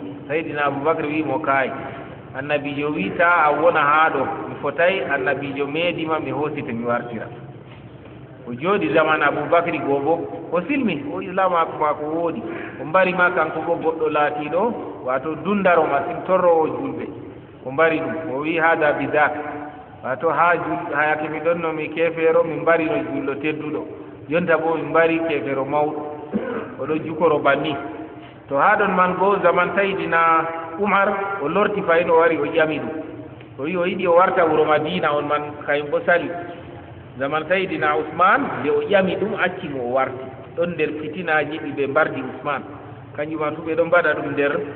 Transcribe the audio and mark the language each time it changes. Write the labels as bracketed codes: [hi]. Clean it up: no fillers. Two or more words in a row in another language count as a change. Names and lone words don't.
[ff] Saydina Aboubacre wimo kaay, annabijo wi ta a wona haa ɗo, mi fotay annabijo meedima mi hoosita mi wartira. o jooɗi zaman Aboubacry goo bo o silmi, o islamaku maako woodi, o mbari ma kanko bo goɗɗo laatiiɗo wato dundaro masin torrowo julɓe. o mbari ɗum, o wi hada bidak, wato ha yake mi ɗon no mi kefeero mi mbarino julɗo tedduɗo, jonta bo mi mbari kefeero mawɗo, oɗo jukoro banni. to haa ɗon man goo zaman Saydina Umar o lorti fayin o wari o ƴami ɗum, o wi o yiɗi o warta wuro madina on man kayum bo sali zaman sayidina ousmane nde o ƴami ɗum acci mo o warti ɗon nder fitinaji ɗi ɓe mbardi ousmane kanjuma fu ɓe ɗon mbaɗa ɗum nder